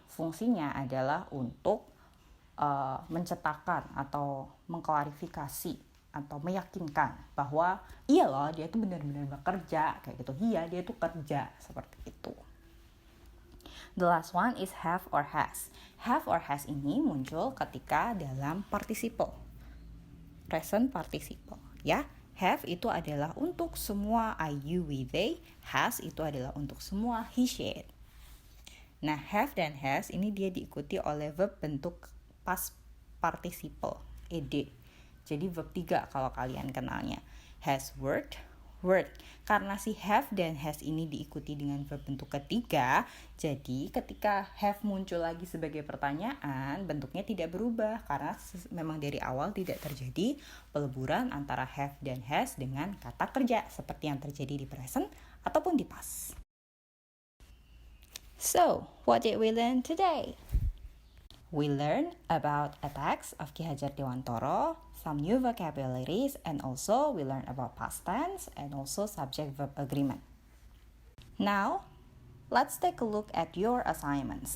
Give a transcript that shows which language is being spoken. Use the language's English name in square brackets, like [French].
[Indonesian] Fungsinya adalah untuk mencetakkan atau mengklarifikasi atau meyakinkan bahwa iya loh dia tuh benar-benar bekerja. Kayak gitu. Iya dia tuh kerja. Seperti itu. [English] The last one is have or has. [Indonesian] Have or has ini muncul ketika dalam participle. [English] Present participle, ya. [Indonesian] Have itu adalah untuk semua I, you, we, they. Has itu adalah untuk semua he, she, it. Nah, have dan has ini dia diikuti oleh verb bentuk past participle, ed. Jadi verb 3 kalau kalian kenalnya. [English] Has worked, worked. [Indonesian] Karena si have dan has ini diikuti dengan verb bentuk ketiga, jadi ketika have muncul lagi sebagai pertanyaan, bentuknya tidak berubah karena memang dari awal tidak terjadi peleburan antara have dan has dengan kata kerja seperti yang terjadi di present ataupun di past. [English] So, what did we learn today? We learned about a text of Ki Hajar Dewantara, some new vocabularies, and also we learned about past tense and also subject-verb agreement. Now, let's take a look at your assignments.